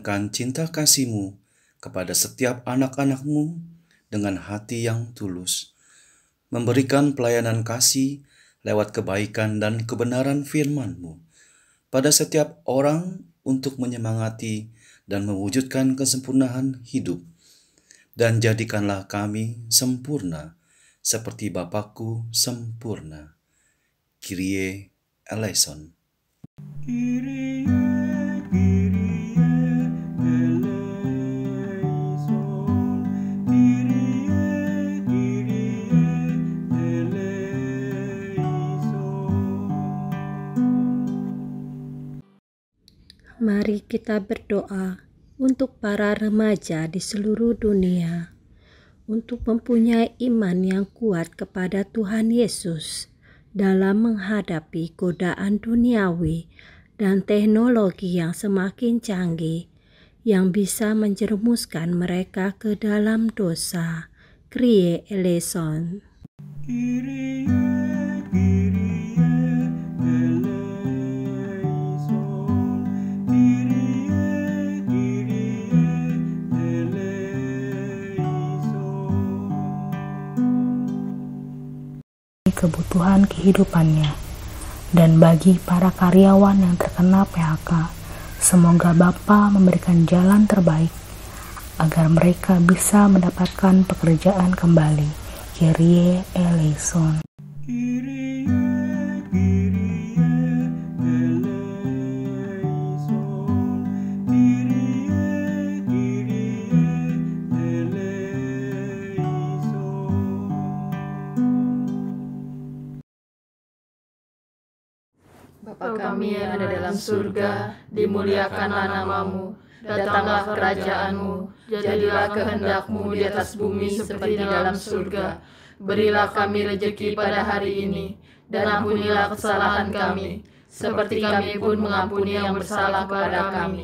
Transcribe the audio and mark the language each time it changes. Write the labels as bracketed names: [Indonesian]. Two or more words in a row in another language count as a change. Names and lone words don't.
[Indonesian] tanamkan cinta kasih-Mu kepada setiap anak-anak-Mu dengan hati yang tulus, memberikan pelayanan kasih lewat kebaikan dan kebenaran firman-Mu pada setiap orang untuk menyemangati dan mewujudkan kesempurnaan hidup. Dan jadikanlah kami sempurna seperti Bapakku sempurna. [Greek] Kyrie eleison. Kyrie, Kyrie eleison. Kyrie, Kyrie eleison. [Indonesian] Mari kita berdoa untuk para remaja di seluruh dunia, untuk mempunyai iman yang kuat kepada Tuhan Yesus dalam menghadapi godaan duniawi dan teknologi yang semakin canggih yang bisa menjerumuskan mereka ke dalam dosa. [Greek] Kyrie eleison. Kyrie, Kyrie eleison. Kyrie, Kyrie eleison. [Indonesian] Kebutuhan kehidupannya, dan bagi para karyawan yang terkena PHK, semoga Bapa memberikan jalan terbaik agar mereka bisa mendapatkan pekerjaan kembali. [Greek] Kyrie eleison. Kyrie, Kyrie eleison. Kyrie, Kyrie eleison. [Indonesian] Bapa kami yang ada dalam surga, dimuliakanlah nama-Mu, datanglah kerajaan-Mu, jadilah kehendak-Mu di atas bumi seperti di dalam surga. Berilah kami rejeki pada hari ini, dan ampunilah kesalahan kami, seperti kami pun mengampuni yang bersalah kepada kami.